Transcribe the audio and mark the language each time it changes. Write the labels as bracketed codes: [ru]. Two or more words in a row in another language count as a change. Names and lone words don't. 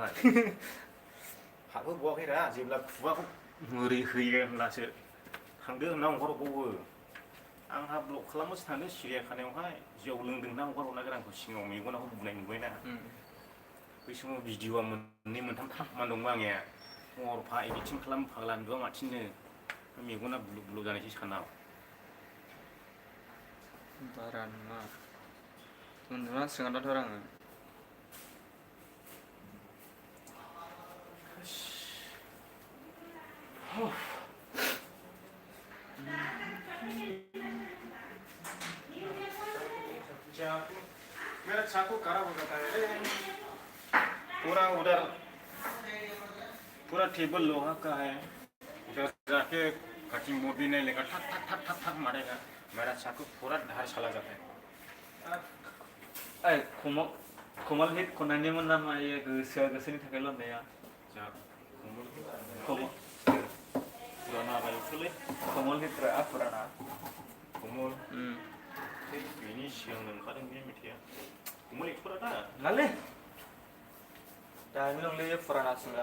[brx] दा होननायालाय आंखौहाय हाबो बावाखैरा जेब्ला खुगाखौ मुरि होयो होनब्लासो थांदो होनना हगारबावो आंहा ब्लक खालामनोसो थांदों सिरियाखानायावहाय जौ लोंदोंना हगारहरना गोरांखौ सिङाव मेगनाव बुनाय नुबायना बै समाव भिडिअ'आ मोननै मोनथाम थाबमान दंमोन आंनिया हरफा एडिटिं खालाम फाग्ला नुवा माथिंनो मेगना बुलु बुलु जानायसै सानाव बारा नङा उन्दुनांसिगोन दाथ' आङो [hi] मेरा चाकू खराब हो जाता है पूरा उधर पूरा टेबल लोहा का है उधर जाके [en] cutting board [hi] भी नहीं लेगा ठक ठक ठक ठक ठक मारेगा मेरा चाकू पूरा धार चला जाता है [brx] कमल हिट खननायनिमोन नामा इयो गोसोआ गोसोनि थाखाय लननाया पुराना बायखौलै कमल हिटरा पुराना कमल बेनि सिगांनो ओंखारदों बे मेथाइआ कमल एक्टरा दा नालै दानि नंलै पुरानासोना